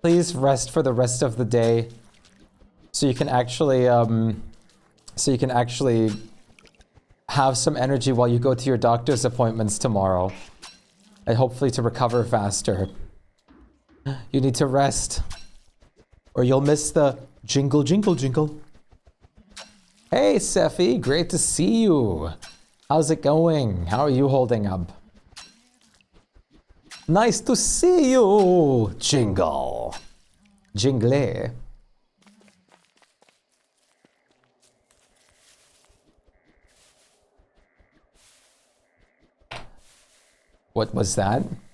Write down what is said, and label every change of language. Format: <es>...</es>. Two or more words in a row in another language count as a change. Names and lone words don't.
<en>Please rest for the rest of the day, so you can actually have some energy while you go to your doctor's appointments tomorrow, and hopefully to recover faster. You need to rest, or you'll miss the jingle, jingle, jingle. Hey, Sephi, great to see you. How's it going? How are you holding up? Nice to see you, Jingle. Jingle. What was that?</en>